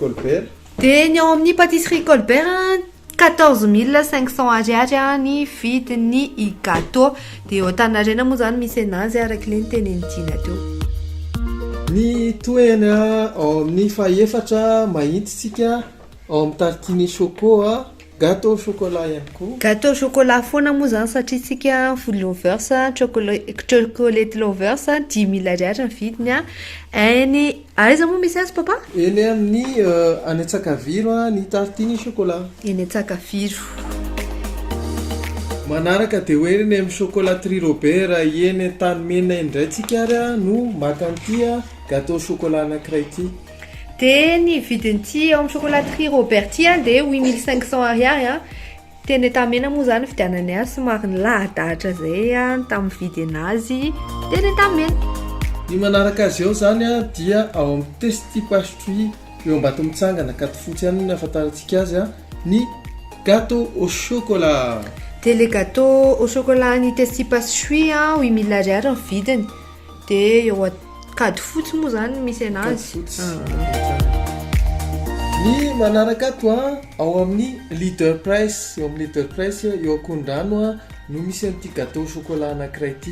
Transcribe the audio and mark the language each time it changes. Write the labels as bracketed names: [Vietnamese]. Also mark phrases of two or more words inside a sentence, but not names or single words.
[Malagasy] dia ny ao amin'ny pâtisserie Colbert 14 500 ariary ny vidiny gâteau dia eo Antaninarenina moa zany misy anazy araka le nitenenidina teo. Ny toena ao amin'ny faefatra mahitsitsika ao amin'ny [French] tartine choco gâteau au chocolat [Malagasy] ihany koa. [French] Gâteau au chocolat [Malagasy] foana moa zany satria tsika [English] food lovers chocolate lovers [Malagasy] 10 000 ariary ny vidiny eny aiza moa misy azy papa? Eny amin'ny any Antsakaviro ny [French] tartine chocolat. [Malagasy] Eny Antsakaviro. Manaraka dia hoe eny amin'ny chocolaterie Robert eny Tanimena indray tsika ary no makantia [French] gâteau au chocolat [Malagasy] anankiray ity. Dia ny vidin'ity ao amin'ny chocolaterie Robert dia 8500 ariary teny Tamena moa zany fidianany azy somary nilahadahatra zay tamin'ny vidy anazy teny Tamena. Ny manaraka azy eo zany dia ao amin'ny Tasty Pastry eo Ambato mitsangana Katifotsy ihany ny ahafantarantsika azy ny [French] gâteau au chocolat. [Malagasy] Dia le [French] gâteau au chocolat [Malagasy] ny Tasty Pastry 8000 ariary ny vidiny dia eo Katifotsy moa zany misy anazy. Ny manaraka ato ao amin'ny Leader Price, eo amin'ny Leader Price eo Akondrano no misy an'ity [French] gâteau au chocolat [Malagasy] anankiray ity.